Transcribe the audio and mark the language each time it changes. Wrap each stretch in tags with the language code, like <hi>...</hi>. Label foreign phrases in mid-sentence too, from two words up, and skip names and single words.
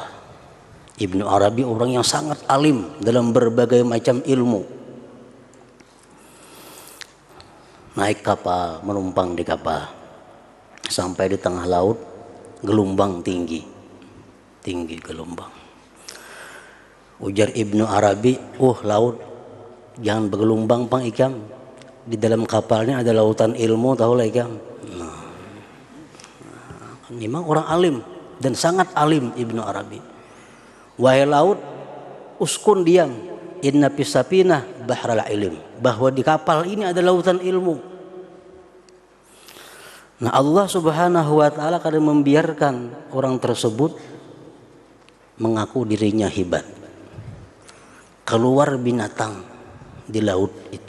<id>Ibnu Arabi orang yang sangat alim dalam berbagai macam ilmu. Naik kapal, menumpang di kapal. Sampai di tengah laut, gelombang tinggi. Tinggi gelombang. Ujar Ibnu Arabi,</id> <bjn>laut, jangan bergelombang pang ikam.</bjn> <id>Di dalam kapalnya ada lautan ilmu, tahu lah ikam. Memang orang alim dan sangat alim Ibnu Arabi. Wahai laut, uskun diam.</id> <ar>إن في السفينة بحر العلم.</ar> <id>Bahwa di kapal ini ada lautan ilmu. Nah Allah</id> <ar>سبحانه وتعالى</ar> <id>kadang membiarkan orang tersebut mengaku dirinya hebat. Keluar binatang di laut itu.</id>